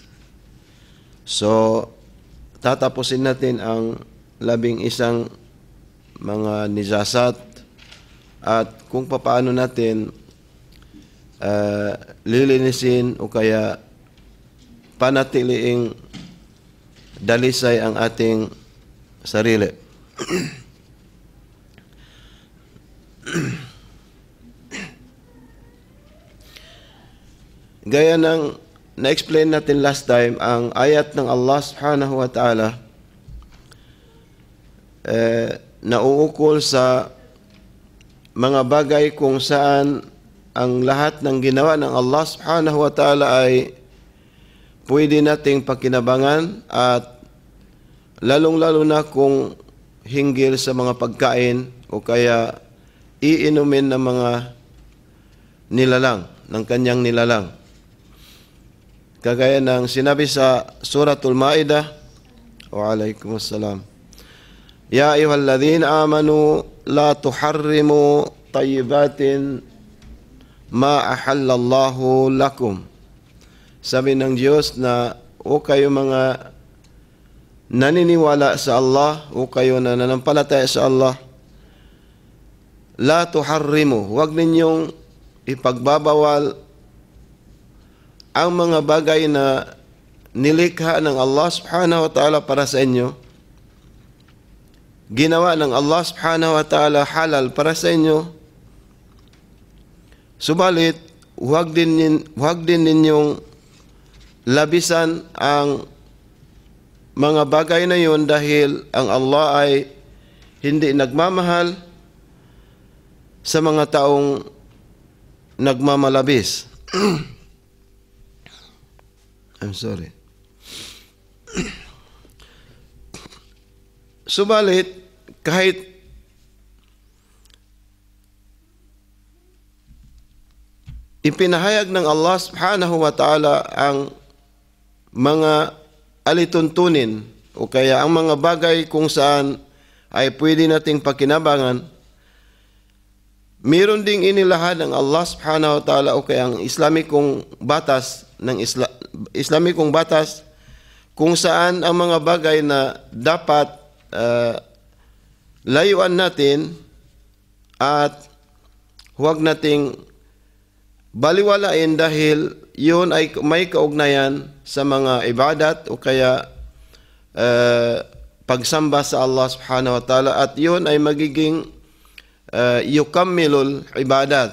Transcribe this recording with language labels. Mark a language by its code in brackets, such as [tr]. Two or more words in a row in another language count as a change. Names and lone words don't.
[tl] So tatapusin natin ang 11 mga nizasat at kung paano natin lilinisin o kaya panatiliing dalisay ang ating sarili. Gaya ng na-explain natin [en] last time, [tl] ang ayat ng [ar] الله سبحانه وتعالى [tl] nauukol sa mga bagay kung saan ang lahat ng ginawa ng [ar] الله سبحانه وتعالى [tl] ay pwede nating pakinabangan, at lalong-lalo na kung hinggil sa mga pagkain o kaya iinumin ng mga nilalang, ng kanyang nilalang. Kagaya ng sinabi sa Suratul Maidah, [ar] وعليكم السلام يا أيها الذين آمنوا لا تحرموا طيبات ما أحل الله لكم. [tl] Sabi ng Diyos na o kayo mga naniniwala sa Allah, o kayo na nanampalataya sa Allah, [ar] لا تحرموا, [tl] huwag ninyong ipagbabawal ang mga bagay na nilikha ng [ar] الله سبحانه وتعالى [tl] para sa inyo. Ginawa ng [ar] الله سبحانه وتعالى [tl] halal para sa inyo. Subalit, huwag din ninyong labisan ang mga bagay na yun, dahil ang Allah ay hindi nagmamahal sa mga taong nagmamalabis. [en] I'm sorry. [tl] Subalit, kahit ipinahayag ng [ar] الله سبحانه وتعالى [tl] ang mga alituntunin o kaya ang mga bagay kung saan ay pwede nating pakinabangan, meron ding inilahad ng [ar] الله سبحانه وتعالى [tl] o kaya ang Islamikong batas Islamikong batas kung saan ang mga bagay na dapat layuan natin at huwag nating baliwalain, dahil yun ay may kaugnayan sa mga ibadat o kaya pagsamba sa [ar] الله سبحانه وتعالى, [tl] at yun ay magiging [ar] يكمل العبادات.